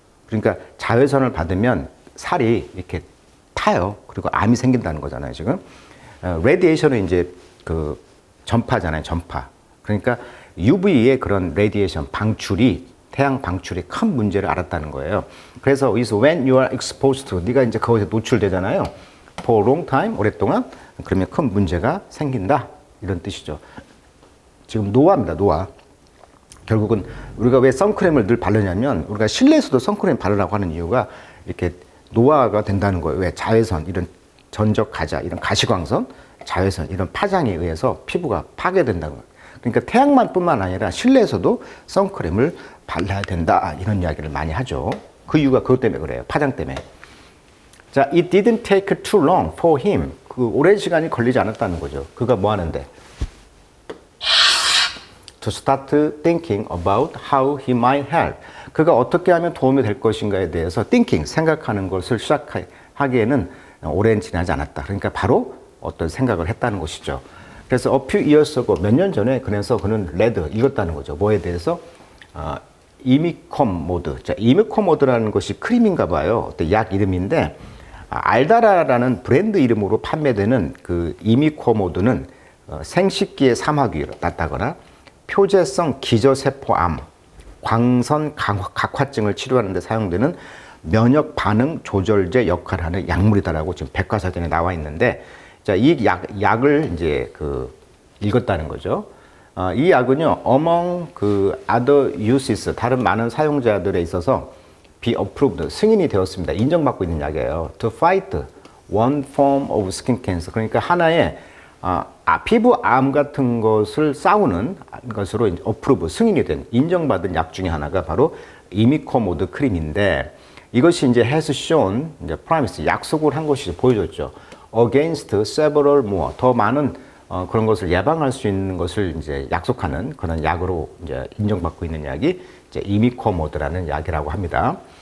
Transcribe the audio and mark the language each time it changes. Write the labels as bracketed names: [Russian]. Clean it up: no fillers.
[Korean] 그러니까 자외선을 받으면 살이 이렇게 타요. 그리고 암이 생긴다는 거잖아요, 지금. 레디에이션은 이제 그 전파잖아요, 전파. 그러니까 UV의 그런 레디에이션, 방출이, 태양 방출이 큰 문제를 알았다는 거예요. 그래서 [English] is when you are exposed to, [Korean] 네가 이제 그것에 노출되잖아요. for a long time, 오랫동안. 그러면 큰 문제가 생긴다. 이런 뜻이죠. 지금 노화입니다, 노화. 결국은 우리가 왜 선크림을 늘 바르냐면 우리가 실내에서도 선크림 바르라고 하는 이유가 이렇게 노화가 된다는 거예요. 왜? 자외선, 이런 전적 가자, 이런 가시광선, 자외선, 이런 파장에 의해서 피부가 파괴된다는 거예요. 그러니까 태양만 뿐만 아니라 실내에서도 선크림을 발라야 된다. 이런 이야기를 많이 하죠. 그 이유가 그것 때문에 그래요. 파장 때문에. [English] 자, it didn't take too long for him. [Korean] 그 오랜 시간이 걸리지 않았다는 거죠. 그가 뭐 하는데? [English] To start thinking about how he might help. [Korean] 그가 어떻게 하면 도움이 될 것인가에 대해서 thinking, 생각하는 것을 시작하기에는 오랜 지나지 않았다. 그러니까 바로 어떤 생각을 했다는 것이죠. 그래서 [English] a few years ago, [Korean] 몇 년 전에 그래서 그는 read, 읽었다는 거죠. 뭐에 대해서? 이미콤모드. 자, 이미콤모드라는 것이 크림인가 봐요. 어떤 약 이름인데 알다라라는 브랜드 이름으로 판매되는 그 이미코모드는 생식기의 사마귀를 낳다거나 표재성 기저세포암, 광선 각화증을 치료하는 데 사용되는 면역 반응 조절제 역할을 하는 약물이다라고 지금 백과사전에 나와 있는데, 자, 이 약을 이제 읽었다는 거죠. 이 약은요, among 그 other uses, 다른 많은 사용자들에 있어서 [English] be approved, [Korean] 승인이 되었습니다. 인정받고 있는 약이에요. [English] To fight one form of skin cancer. [Korean] 그러니까 하나의 피부암 같은 것을 싸우는 것으로 approve, 승인이 된, 인정받은 약 중에 하나가 바로 이미코모드 크림인데, 이것이 이제 [English] has shown, [Korean] 이제 promise, 약속을 한 것이 보여줬죠. [English] against several more, [Korean] 더 많은 그런 것을 예방할 수 있는 것을 이제 약속하는 그런 약으로 이제 인정받고 있는 약이 이제 이미코모드라는 약이라고 합니다.